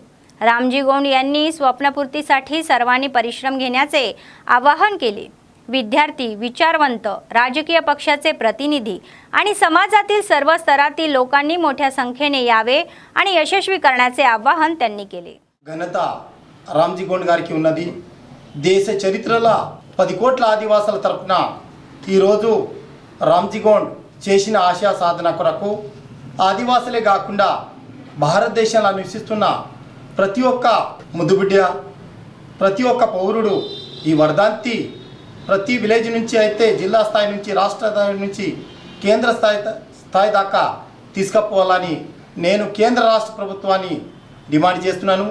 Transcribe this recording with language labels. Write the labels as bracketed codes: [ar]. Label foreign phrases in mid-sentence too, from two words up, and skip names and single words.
[mr] रामजी गौंड यांनी स्वप्नपूर्तीसाठी सर्वांनी परिश्रम घेण्याचे आवाहन केले। विद्यार्थी, विचारवंत, राजकीय पक्षाचे प्रतिनिधी आणि समाजातील सर्व स्तरातील लोकांनी मोठ्या संख्येने यावे आणि यशस्वी करण्याचे आवाहन त्यांनी केले। [te] ఘనత రామ్జీ గౌండ్ గారికి ఉన్నది। దేశ చరిత్రలో 10 కోట్ల ఆదివాసుల తరపున ఈరోజు రామ్జీ గౌండ్ చేసిన ఆశయ సాధన కొరకు ఆదివాసులే కాకుండా భారతదేశంలో నివసిస్తున్న ప్రతి ఒక్క ముద్దుబిడ్డ, ప్రతి ఒక్క పౌరుడు ఈ వర్ధంతి ప్రతి విలేజ్ నుంచి అయితే జిల్లా స్థాయి నుంచి రాష్ట్ర స్థాయి నుంచి కేంద్ర స్థాయి దాకా తీసుకుపోవాలని నేను కేంద్ర రాష్ట్ర ప్రభుత్వాన్ని డిమాండ్ చేస్తున్నాను।